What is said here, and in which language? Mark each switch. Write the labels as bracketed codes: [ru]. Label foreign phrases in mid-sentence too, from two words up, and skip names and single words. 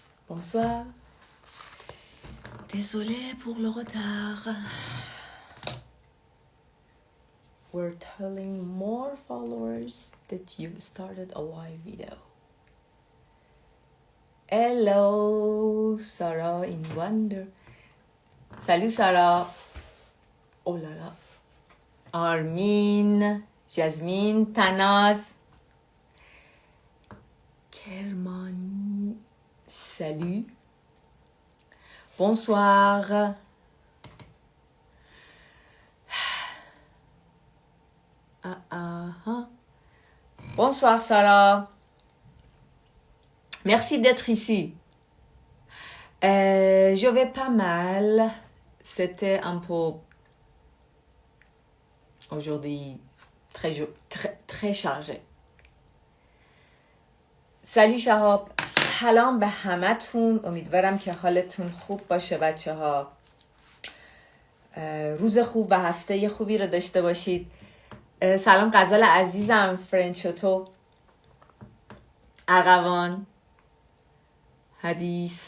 [fr] Bonsoir. Désolé pour le retard. [en] We're telling more followers that you've started a live video. Hello, Sarah in Wonder. [fr] Salut Sarah. Oh là là. Armin, Jasmine, Tanaz, Kermani. Salut. Bonsoir. Bonsoir Sarah. Merci d'être ici. Je vais pas mal. C'était un peu aujourd'hui très chargé. [fa] سالی شهاب، سلام به همتون. امیدوارم که حالتون خوب باشه بچه ها. روز خوب و هفته خوبی رو داشته باشید. سلام غزال عزیزم، فرنچوتو، ارغوان، حدیث.